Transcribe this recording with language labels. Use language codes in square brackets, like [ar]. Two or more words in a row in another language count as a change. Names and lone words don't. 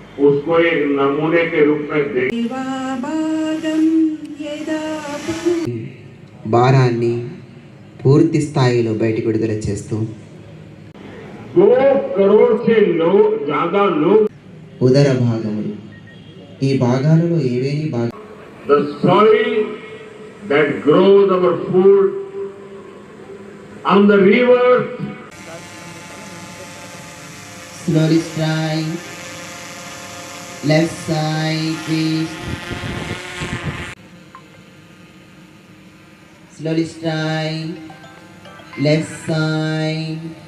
[hi] उसको एक नमूने के रूप में देख [te] భారాన్ని పూర్తి స్థాయిలో బయటికి విడుదల చేస్తూ [hi] 2 करोड़ से ज्यादा लोग [te] ఉదర భాగములు ఈ భాగాలలో ఏవేని భాగం [en] the soil that grows our food on the river. Slowly strike left side twist. Slowly strike left side.